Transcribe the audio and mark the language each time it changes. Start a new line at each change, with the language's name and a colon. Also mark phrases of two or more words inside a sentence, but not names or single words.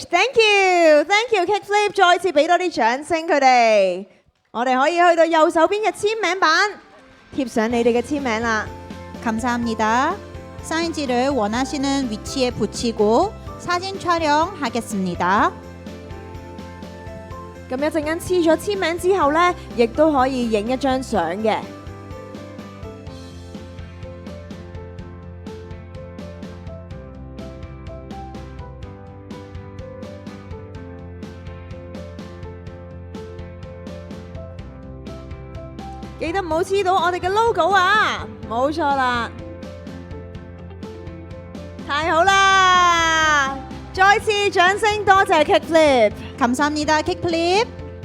English: Thank you, thank you.
Cantonese: Kickflip 再次俾多啲掌聲佢哋。我哋可以去到右手邊嘅簽名板，貼上你哋嘅簽名啦。
Korean: 감사합니다. 사인지를 원하시는 위치에 붙이고 사진 촬영하겠습니다.
Cantonese: 咁一陣間黐咗簽名之後呢，亦都可以影一張相嘅。記得唔好黐到我哋嘅 logo 啊！冇錯啦，太好啦！再次掌聲多謝 Kickflip。
Korean: 감사합니다. 킥플립.